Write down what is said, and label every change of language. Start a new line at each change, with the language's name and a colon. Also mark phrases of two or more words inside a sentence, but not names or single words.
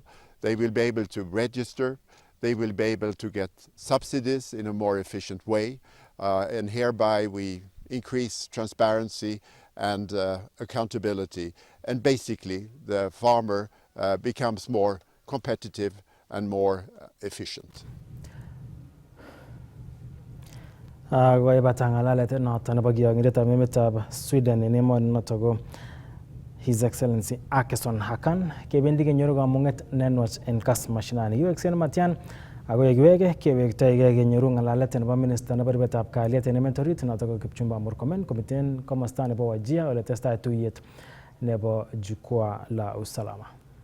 English: They will be able to register, they will be able to get subsidies in a more efficient way, and hereby we increase transparency and accountability, and basically the farmer becomes more competitive and more efficient.
Kalenjin: Goy batangalalet noton nebo kiyongindetab emetab Sweden en emonoton ko
English: His Excellency
Kalenjin: Akeson Hakan kebendi kenyoru kamung'et nenwach en Kass Mashinani. Kiweksen matyan ako yekiwege kewektoigei kenyoru ng'alalet nebo minista nebo ribetab kalyet en emet orit noton ko Kipchumba Murkomen komiten komosta nebo Wajir ole tesetai tuyet nebo
Swahili: jukwaa la usalama.